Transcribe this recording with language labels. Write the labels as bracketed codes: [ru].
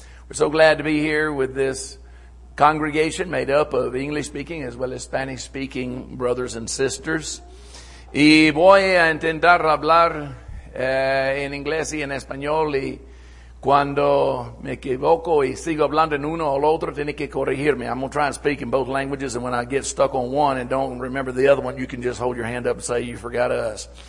[en] We're so glad to be here with this congregation made up of English speaking as well as Spanish speaking brothers and sisters. [es] Y voy a intentar hablar en inglés y en español, y cuando me equivoco y sigo hablando en uno o el otro, tiene que corregirme. [en] I'm going to try and speak in both languages, and when I get stuck on one and don't remember the other one, you can just hold your hand up and say you forgot us.